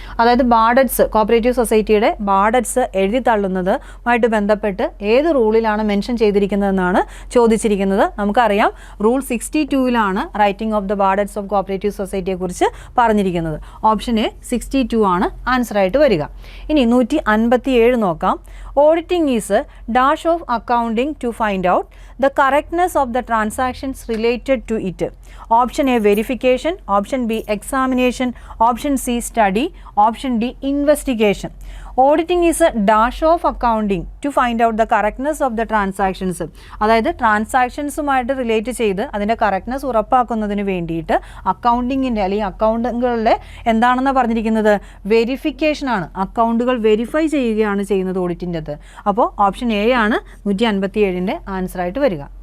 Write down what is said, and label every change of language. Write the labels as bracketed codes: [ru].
[ml] അതായത് ബാർഡറ്റ്സ്, കോപ്പറേറ്റീവ് സൊസൈറ്റിയുടെ ബാർഡറ്റ്സ് എഴുതി തള്ളുന്നതുമായിട്ട് ബന്ധപ്പെട്ട് ഏത് റൂളിലാണ് മെൻഷൻ ചെയ്തിരിക്കുന്നതെന്നാണ് ചോദിച്ചിരിക്കുന്നത്. നമുക്കറിയാം rule 62-ലാണ് writing of the ബാർഡറ്റ്സ് of cooperative സൊസൈറ്റിയെ കുറിച്ച് പറഞ്ഞിരിക്കുന്നത്. ഓപ്ഷൻ എ 62 ആണ് ആൻസറായിട്ട് വരിക. ഇനി 157 നോക്കാം. [en] Auditing is a dash of accounting to find out the correctness of the transactions related to it. Option A verification, option B examination, option C study, option D investigation. Auditing is a dash of accounting to find out the correctness of the transactions. [ml] അതായത് ട്രാൻസാക്ഷൻസുമായിട്ട് relate ചെയ്ത് അതിൻ്റെ correctness ഉറപ്പാക്കുന്നതിന് വേണ്ടിയിട്ട് അക്കൗണ്ടിങ്ങിൻ്റെ അല്ലെങ്കിൽ അക്കൗണ്ടുകളുടെ എന്താണെന്ന് പറഞ്ഞിരിക്കുന്നത്? വെരിഫിക്കേഷനാണ്. അക്കൗണ്ടുകൾ verify ചെയ്യുകയാണ് ചെയ്യുന്നത് ഓഡിറ്റിൻ്റെത്. അപ്പോൾ ഓപ്ഷൻ എ ആണ് 157-ൻ്റെ ആൻസറായിട്ട് വരിക.